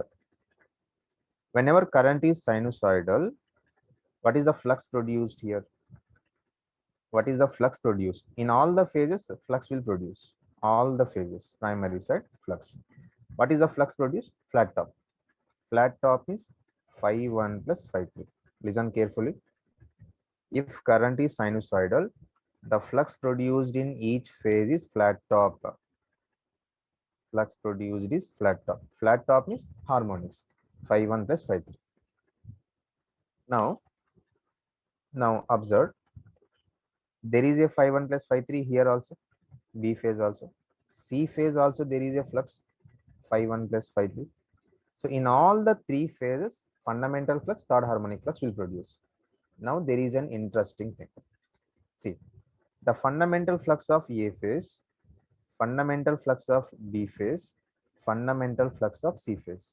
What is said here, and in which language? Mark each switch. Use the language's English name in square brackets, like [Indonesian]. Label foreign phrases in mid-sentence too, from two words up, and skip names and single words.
[English] Whenever current is sinusoidal, what is the flux produced here? What is the flux produced? In all the phases, flux will produce. All the phases, primary side, flux. What is the flux produced? Flat top. Flat top is phi 1 plus phi 3. Listen carefully. If current is sinusoidal, the flux produced in each phase is flat top. Flux produced is flat top. Flat top is harmonics. Phi 1 plus phi 3. Now observe. There is a phi 1 plus phi 3 here also. B phase also. C phase also there is a flux phi 1 plus phi 3. So in all the three phases, fundamental flux, third harmonic flux will produce. Now there is an interesting thing. See, the fundamental flux of A phase, fundamental flux of B phase, fundamental flux of C phase.